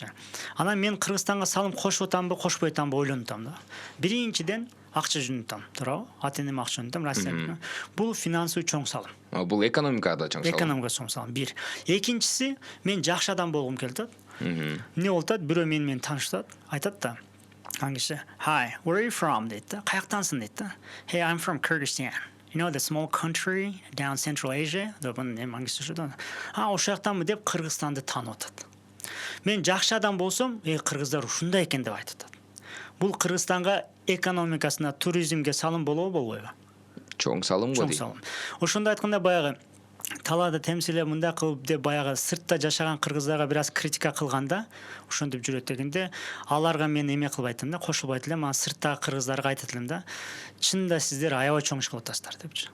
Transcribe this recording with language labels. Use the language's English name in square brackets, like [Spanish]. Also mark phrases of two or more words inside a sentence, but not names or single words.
[Kyrgyz] Анан мен Кыргызстанга салым кошуп атамбы, кошпой атамбы ойлонуп атам да. Биринчиден акча жөнүтөм, туурабы? Ата энеме акча жөнүтөм, Россияда. Бул финансылык чоң салым. Бул экономикага да чоң салым. Экономикага чоң салым. Бир. Экинчиси, мен жакшы адам болгум келди. Эмне болуп атат? Бирөө менен тааныштырат, айтат да. Аңгише, [English] "Hi, where are you from?" [Kyrgyz] дейт да. Каяктансың дейт да. [English] "Hey, I'm from Kyrgyzstan. You know the small country down Central Asia?" [Kyrgyz] деп аңгише шудан. Ошол жактанбы деп Кыргызстанды таанып атат. Мен жакшы адам болсом, кыргыздар ушундай экен деп айтат. Бул Кыргызстанга экономикасына, туризмге салым болобойбу? Чоң салым го дейт. Чоң салым. Ошондо айтканда баягы талаада темсилеп мындай кылып деп баягы сыртта жашаган кыргыздарга бир аз критика кылганда, ошентип жүрөт дегенде, аларга мен эме кылбайт элем да, кошулбайт элем, анан сырттагы кыргыздарга айтат элем да, чынында сиздер аябай чоң иш кылып атасыздар депчи.